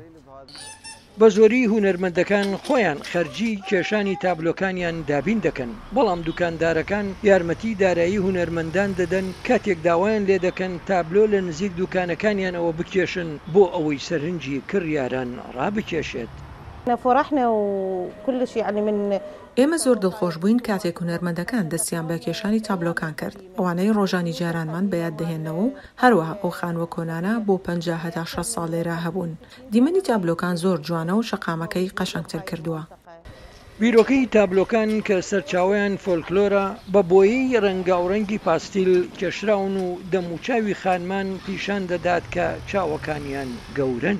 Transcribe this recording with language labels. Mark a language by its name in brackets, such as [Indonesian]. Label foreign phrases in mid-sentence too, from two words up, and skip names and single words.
[Central Kurdish] بە زۆری هونەرمەندەکان خۆیان خەرجی کێشانی تابلۆکانیان دابین دەکەن، بەڵام دوکاندارەکان یارمەتی دارایی هونەرمەندان دەدەن کاتێک داوایان لێ دەکەن تابلۆ لە نزیک دوکانەکانیانەوە بکێشن بۆ ئەوەی سەرنجی کڕیاران ڕابکێشێت. [Arabic] فرحنا وكل شيء يعني من [Central Kurdish] ئێمە زۆر دڵخۆش بووین کاتێک هونەرمەندەکان دەستیان بە کێشانی تابلۆکان کرد ئەوانەی ڕۆژانی جارانمان بەیاد دەهێنەوە و هەروەها ئەو خانوە کۆنانە بۆ 50 هەتا 60 ساڵ لێرە هەبوون. دیمەنی تابلۆکان زۆر جوانە و شەقامەکەی قەشەنگتر کردووە. بیرۆکەی تابلۆکان کە سەرچاویان فۆلکلۆرە بە بۆیەی ڕەنگاوڕەنگی پاستیل کێشراون و دەموچاوی خانمان پیشان دەدات کە چاوەکانیان گەورن.